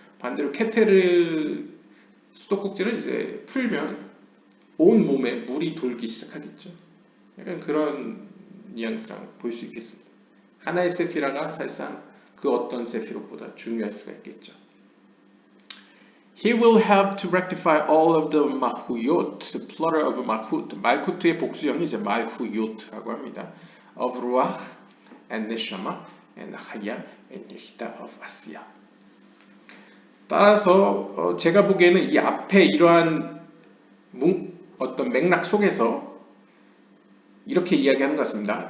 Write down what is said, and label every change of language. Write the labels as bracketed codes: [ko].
[ko] 반대로 케테르 수도꼭지를 이제 풀면 온 몸에 물이 돌기 시작하겠죠. 약간 그런 뉘앙스랑 볼 수 있겠습니다. 하나의 세피라가 사실상 그 어떤 세피롯보다 중요할 수가 있겠죠. [en] He will have to rectify all of the mahuyot, the plural of malkut. [ko] 말쿠트의 복수형이 이제 malhuyot라고 합니다. [en] Of ruach and neshama and haya and yehida of Asiya. [ko] 따라서 제가 보기에는 이 앞에 이러한 어떤 맥락 속에서 이렇게 이야기하는 것 같습니다.